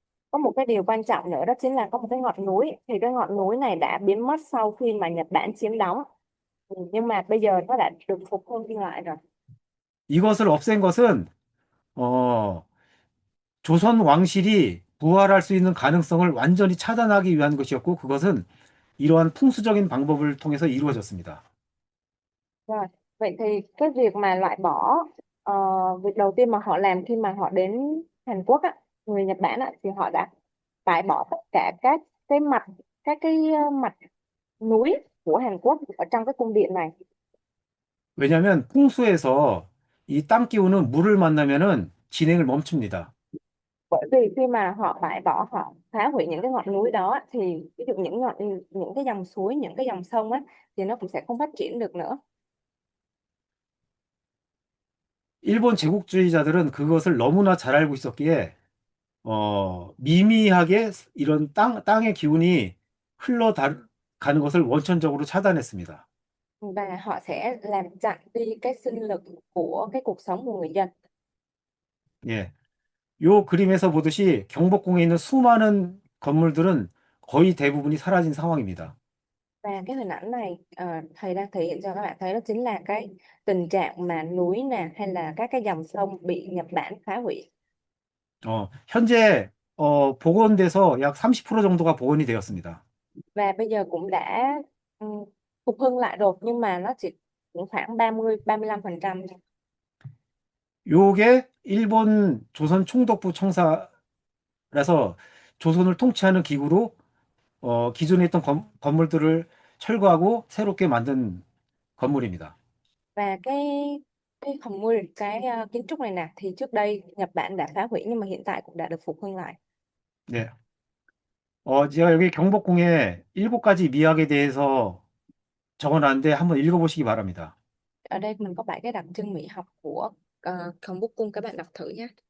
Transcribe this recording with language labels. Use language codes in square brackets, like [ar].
[vi] Có một cái điều quan trọng nữa đó chính là có một cái ngọn núi, thì cái ngọn núi này đã biến mất sau khi mà Nhật Bản chiếm đóng. Nhưng mà bây giờ nó đã được phục hưng lại rồi. [ko] 이것을 없앤 것은 조선 왕실이 부활할 수 있는 가능성을 완전히 차단하기 위한 것이었고 그것은 이러한 풍수적인 방법을 통해서 이루어졌습니다. [vi] Rồi, vậy thì cái việc mà loại bỏ việc đầu tiên mà họ làm khi mà họ đến Hàn Quốc á, người Nhật Bản á, thì họ đã bãi bỏ tất cả các cái mặt núi của Hàn Quốc ở trong cái cung điện này. [ko] 왜냐하면 풍수에서 이 땅 기운은 물을 만나면은 진행을 멈춥니다. [vi] Bởi vì khi mà họ bãi bỏ, họ phá hủy những cái ngọn núi đó thì ví dụ những cái dòng suối, những cái dòng sông á thì nó cũng sẽ không phát triển được nữa. [ko] 일본 제국주의자들은 그것을 너무나 잘 알고 있었기에 미미하게 이런 땅의 기운이 가는 것을 원천적으로 차단했습니다. [vi] Và họ sẽ làm chặn đi cái sinh lực của cái cuộc sống của người dân. [ko] 예. 요 그림에서 보듯이 경복궁에 있는 수많은 건물들은 거의 대부분이 사라진 상황입니다. [vi] Và cái hình ảnh này thầy đang thể hiện cho các bạn thấy đó chính là cái tình trạng mà núi nè hay là các cái dòng sông bị Nhật Bản phá hủy. [ko] 현재 복원돼서 약 30% 정도가 복원이 되었습니다. [vi] Và bây giờ cũng đã ừm, phục hưng lại rồi nhưng mà nó chỉ cũng khoảng 35%. [ko] 요게 일본 조선 총독부 청사라서 조선을 통치하는 기구로 기존에 있던 건물들을 철거하고 새롭게 만든 건물입니다. [vi] Và cái kiến trúc này nè thì trước đây Nhật Bản đã phá hủy nhưng mà hiện tại cũng đã được phục hưng lại. [ko] 네. 제가 여기 경복궁에 7가지 미학에 대해서 적어놨는데 한번 읽어보시기 바랍니다. [vi] Ở đây mình có 7 cái đặc trưng mỹ học của Gyeongbokgung cung, các bạn đọc thử nhé.